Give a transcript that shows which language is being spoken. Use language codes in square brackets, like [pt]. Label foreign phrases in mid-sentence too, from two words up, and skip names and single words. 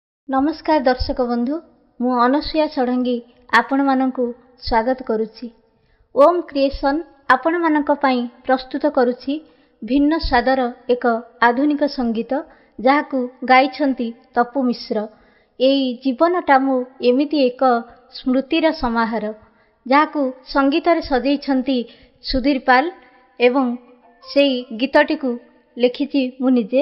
[or] ନମସ୍କାର ଦର୍ଶକ ବନ୍ଧୁ, ମୁଁ ଅନସୂୟା ଷଡ଼ଙ୍ଗୀ ଆପଣ ମାନଙ୍କୁ ସ୍ୱାଗତ କରୁଛି। ଓମ କ୍ରିଏସନ ଆପଣ ମାନଙ୍କ ପାଇଁ ପ୍ରସ୍ତୁତ କରୁଛି ଭିନ୍ନ ସ୍ୱାଦର ଏକ ଆଧୁନିକ ସଙ୍ଗୀତ ଯାହାକୁ ଗାଇଛନ୍ତି ତପୁ ମିଶ୍ର। ଏଇ ଜୀବନଟା ମୁଁ ଏମିତି ଏକ ସ୍ମୃତିର ସମାହାର ଯାହାକୁ ସଙ୍ଗୀତର ସଜେଇଛନ୍ତି ସୁଧୀର ପାଲ ଏବଂ ସେଇ ଗୀତଟିକୁ ଲେଖିଛି ମୁଁ ନିଜେ।